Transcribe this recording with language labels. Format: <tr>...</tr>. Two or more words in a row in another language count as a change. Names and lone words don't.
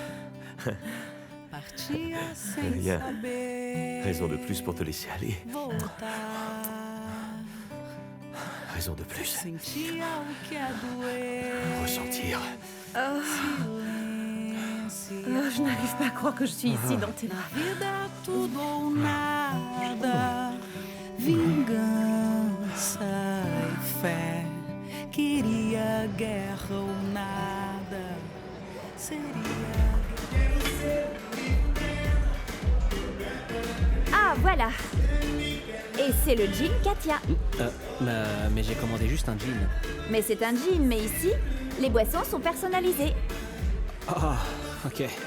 <fr>Rien. Raison de plus pour te laisser aller. Raison de plus. Ressentir. Je n'arrive pas à croire que je suis ici dans tes bras.</fr> <pt>Tudo ou nada, vingança e fé. Queria guerra ou nada, seria.</pt> <fr>Ah, voilà. Et c'est le jean Katia. Mais j'ai commandé juste un jean. Mais c'est un jean, mais ici, les boissons sont personnalisées. Ah, ok.</fr>